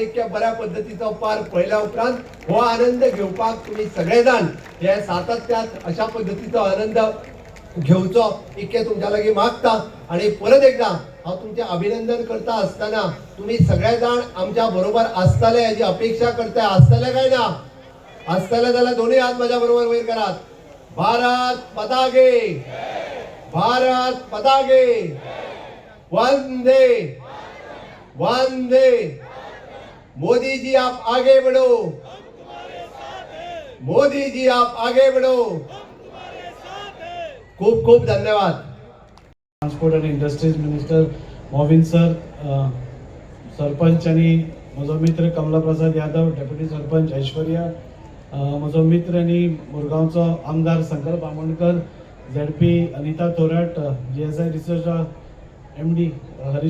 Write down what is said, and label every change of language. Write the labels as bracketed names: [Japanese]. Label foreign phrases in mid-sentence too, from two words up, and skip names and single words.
[Konkani] इतक्या बऱ्या पद्धतीचो पार्क पळयल्या उपरांत हो आनंद घेवपाक तुम्ही सगळे जाण हे सातत्यात अशा पद्धतीचो आनंद घेवचो इतके तुमच्या लागीं मागता. आणि परत एकदा हांव तुमचे अभिनंदन करता असताना तुम्ही सगळे जाण आमच्या बरोबर आसतले हेची अपेक्षा करता. आसतले काय ना? आसतले जाल्यार दोन्ही हात माझ्या बरोबर वयर करात. [Hindi] भारत माता की भारत माता की वंदे वंदे. मोदी जी आप आगे बढ़ो, मोदी जी आप आगे बढ़ो. [Konkani] खूप खूप धन्यवाद. ट्रान्सपोर्ट आणि [English] industries minister [Konkani] मोविन सर, सरपंच आणि म्हजो मित्र कमला प्रसाद यादव, डेप्युटी सरपंच ऐश्वर्या, म्हजो मित्र आणि मुरगांवचो आमदार संकल्प आमोणकर, झेडपी अनिता थोराट, GSI रिसर्च MD हरीश